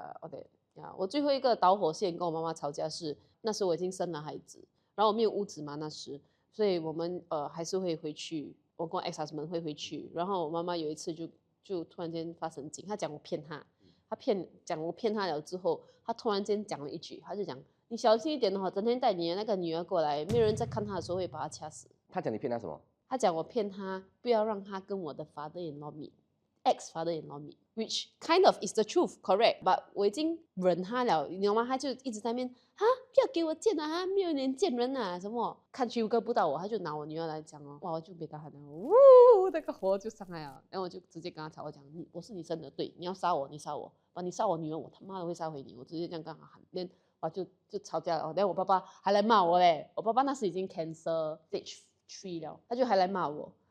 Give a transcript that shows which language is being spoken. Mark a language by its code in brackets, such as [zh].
[zh] OK，呀，我最后一个导火线跟我妈妈吵架是，那时我已经生了孩子，然后我没有屋子嘛那时，所以我们还是会回去，我跟我 ex husband 会回去，然后我妈妈有一次就突然间发神经，她讲我骗她，讲我骗她了之后，她突然间讲了一句，她就讲你小心一点哦，整天带你的那个女儿过来，没有人在看她的时候会把她掐死。她讲你骗她什么？她讲我骗她，不要让她跟我的 father-in-law meet。 [en] ex father-in-law meet, which kind of is the truth, correct? [zh] But 我已经忍他了，你知道吗？他就一直在那边啊，不要给我见啊，没有脸见人啊，什么看去哥不到我，他就拿我女儿来讲哦，哇，我就被他喊了，呜，那个火就上来了，然后我就直接跟他吵，我讲我是你生的，对，你要杀我，你杀我，你杀我女儿，我他妈的会杀回你，我直接这样跟他喊，连哇就吵架了，然后我爸爸还来骂我嘞，我爸爸那时已经 cancer stage 3了，他就还来骂我。